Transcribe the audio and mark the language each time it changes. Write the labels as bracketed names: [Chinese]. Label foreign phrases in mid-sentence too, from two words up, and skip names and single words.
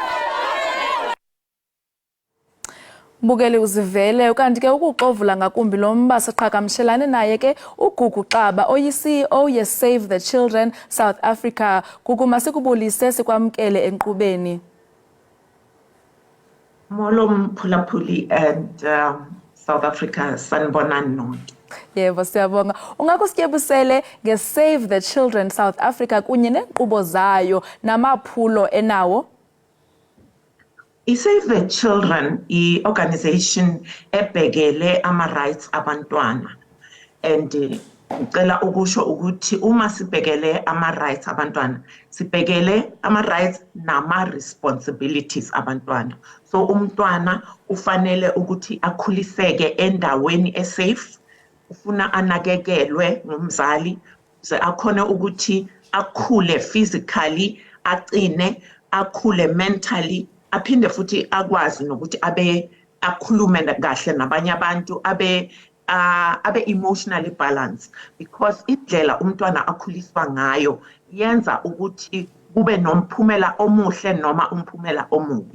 [Xhosa] Mbukeli uzivele kanti ke ukuxovula ngakumbi lo mba siqhagamshelane naye ke uGugu Xaba oyi-CEO ye-Save the Children South Africa. Gugu, masikubulise sikwamkele enkqubeni. [Zulu] Molo Mphulaphuli and South Africa, sanibonani nonke. [Xhosa] Yebo, siyabonga. Ungakusityebusele nge-Save the Children South Africa kunye neenkqubo zayo namaphulo enawo? [Zulu] I-Save the Children i-organization ebhekele ama-rights abantwana. And ngicela ukusho ukuthi uma sibhekele ama-rights abantwana, sibhekele ama-rights nama-responsibilities abantwana. So umntwana ufanele ukuthi akhuliseke endaweni esafe, ufuna anakekelwe ngumzali, ze akhone ukuthi akhule physically, aqine, akhule mentally, aphinde futhi akwazi nokuthi akhulume kahle nabanye abantu, abe [English] emotionally balanced, [Zulu] because indlela umntwana akhuliswa ngayo yenza ukuthi kube nomphumela omuhle noma umphumela omubi.